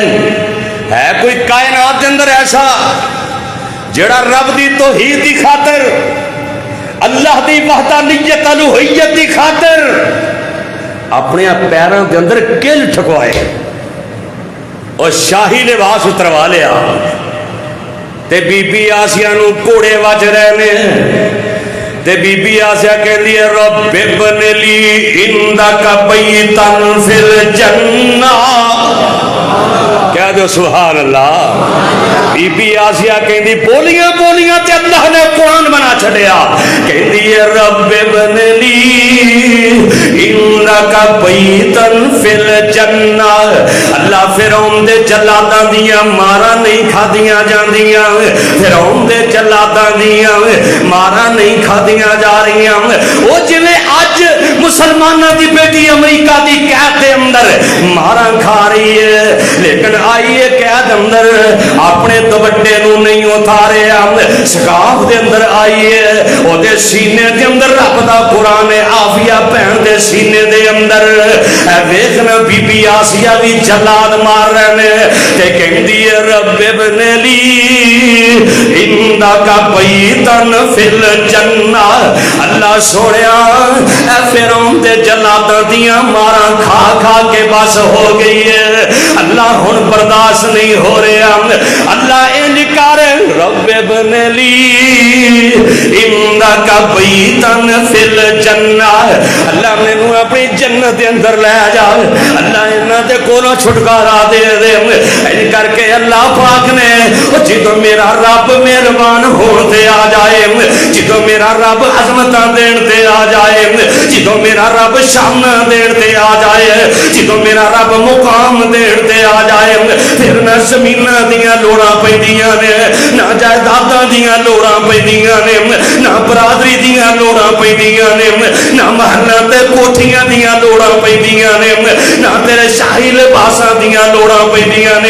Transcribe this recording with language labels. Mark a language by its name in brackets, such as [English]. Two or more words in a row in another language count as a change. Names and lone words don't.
[Urdu] ہے کوئی کائنات کے اندر ایسا جیڑا رب کی توحید کی خاطر، اللہ کی وحدانیت الوہیت کی خاطر اپنے پیروں کے اندر کِل ٹھکوائے اور شاہی لباس اتروا لیا? [Punjabi] تے بی بی آسیہ نوں گھوڑے وج رہے نے. تے بی بی آسیہ کہتی ہے [Arabic] رب ابن لي عندك بيتا في الجنة. [Urdu] کہہ دو سبحان اللہ. [Punjabi] بی بی آسیہ کہتی بولیاں بولیاں تے اللہ نے قرآن بنا چھڈیا. [Urdu] کہتی ہے [Arabic] رب ابن لي عندك بيتا في الجنة. [Punjabi] اللہ فرعون دے جلاداں دیاں مارا نہیں کھادیاں جاندیاں، فرعون دے جلاداں دیاں مارا نہیں کھادیاں جا رہی. [Urdu] وہ جیویں اج مسلمانوں کی بیٹی امریکہ کی قید کے اندر مارا کھا رہی ہے، لیکن آئی ہے قید اندر اپنے دوپٹے نوں نہیں اتارے، سکاف کے اندر آئی ہے، اودے سینے کے اندر رب دا قرآن ہے. [Punjabi] عافیہ بھین دے سینے دے اندر ویکھنا بی بی آسیہ بھی جلاد مار رہے ہیں. تے کہتی ہے [Arabic] رب ابن لي عند كا بيتا في الجنة. [Punjabi] اللہ سونیا فرعون دے جلاداں دیاں ماراں کھا کھا کے بس ہو گئی ہے. اللہ ہُن برداشت نہیں ہو رہا. اللہ انج کر [Arabic] رب ابن لي عندك بيتا في الجنة, [Punjabi] اللہ مینوں اپنی جنت دے اندر لے جا. اللہ انہاں دے کولوں چھٹکارا دے دے۔ انج کر کے اللہ پاک نے جو میرا رب مہربان ہون تے آ جائے، جو میرا رب عظمتاں دین تے آ جائے، جو میرا رب شاناں دین تے آ جائے، جو میرا رب مقام دین تے آ جائے، پھر نہ زمیناں دیاں لوڑاں پیندیاں نے، نہ جائیداداں دیاں لوڑاں پیندیاں نے، نہ برادری دیاں لوڑاں پیندیاں نے، نہ محلاں تے کوٹھیاں دیاں لوڑاں پیندیاں نے، نہ تیرے شاہی لباساں دیاں لوڑاں پیندیاں نے.